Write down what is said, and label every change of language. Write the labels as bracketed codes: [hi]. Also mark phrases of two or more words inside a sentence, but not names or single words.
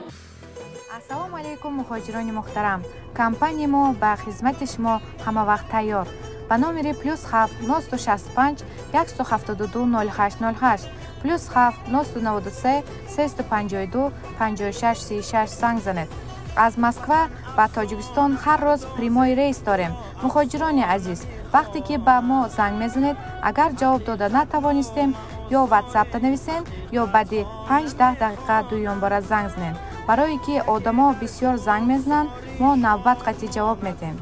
[tg] Ассалому алайкум муҳоҷирони муҳтарам. Компания мо ба хизмати шимо ҳамма вақт тайёр. Ба номери +7 965 172 0808 +7 993 352 56 36 занг занед. از مسکو به تاجیکستان هر روز پریمای ریس داریم. مهاجران عزیز، وقتی که به ما زنگ میزنید اگر جواب داده نتوانستیم یا واتساپ نویسین یا بعد 5-10 دقیقه دوم بار زنگ زنین. برای که آدما بسیار زنگ میزنن ما نوبت قطعی جواب میدیم.